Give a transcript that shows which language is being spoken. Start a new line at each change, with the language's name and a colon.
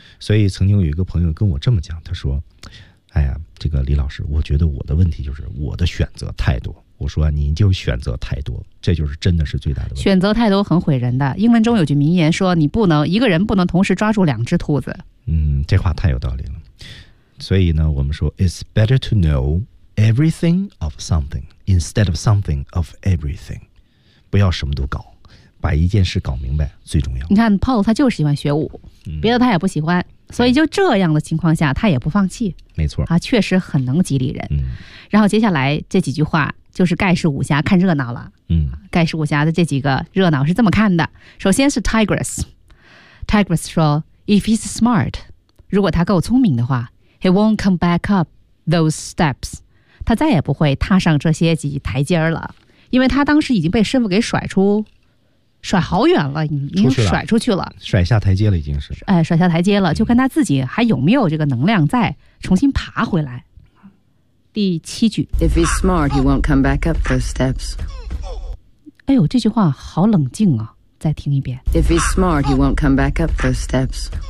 Chinese: 所以曾经有一个朋友跟我这么讲，他说哎呀，这个李老师，我觉得我的问题就是我的选择太多。我说你就选择太多，这就是真的是最大的问题。选择太多很毁人的。英文中有句名言说，你不能一个人不能同时抓住两只兔子。嗯，这话太有道理了。所以呢，我们说
English: It's better to know everything of something instead of something of everything。
Chinese: 不要什么都搞，把一件事搞明白最重要。你看 Paul 他就喜欢学武，别的他也不喜欢，所以就这样的情况下他也不放弃。没错啊，确实很能激励人。嗯，然后接下来这几句话就是盖世武侠看热闹了。嗯，盖世武侠的这几个热闹是这么看的。首先是 Tigress 说
English: If he's smart，
Chinese: 如果他够聪明的话，
English: He won't come back up those steps，
Chinese: 他再也不会踏上这些几台阶了。因为他当时已经被师傅给甩好远了，已经甩出去了，甩下台阶了，已经是。哎，甩下台阶了，就看他自己还有没有这个能量再重新爬回来。第七句
English: If he's smart, he won't come back up those steps。
Chinese: 哎呦，这句话好冷静啊！再听一遍
English: ，If he's smart, he won't come back up those steps。